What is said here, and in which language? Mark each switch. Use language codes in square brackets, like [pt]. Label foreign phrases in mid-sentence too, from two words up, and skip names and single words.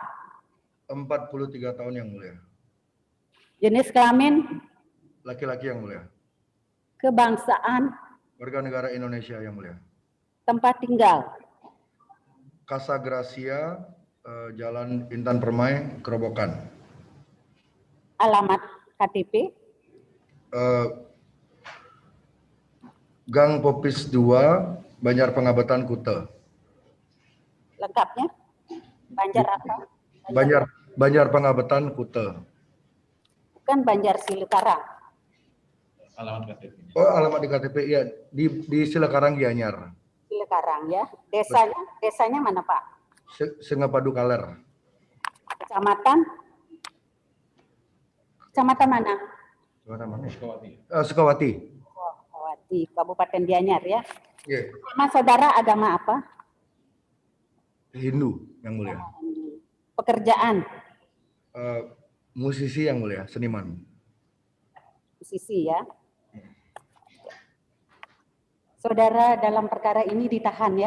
[id] 43 tahun Yang Mulia. Jenis kelamin? Laki-laki Yang Mulia. Kebangsaan? Warga negara Indonesia Yang Mulia. Tempat tinggal? Casa Gracia, Jalan Intan Permai, Kerobokan. Alamat KTP? Gang Popis 2, Banjar Pengabatan, Kute. Lengkapnya? Banjar apa? Banjar Pengabatan, Kute. Bukan Banjar Silekarang. Alamat KTP. Oh, alamat di KTP ya, di Silekarang Gianyar. Silekarang ya. Desanya mana Pak? Sengapadu Kaler. Kecamatan mana? Kecamatan mana? Sukawati. Sukawati. Oh, Sukawati, Kabupaten Gianyar ya. Yeah. Nama saudara agama apa? Hindu Yang Mulia. Pekerjaan? Musisi Yang Mulia, seniman. Musisi ya. Saudara dalam perkara ini ditahan ya?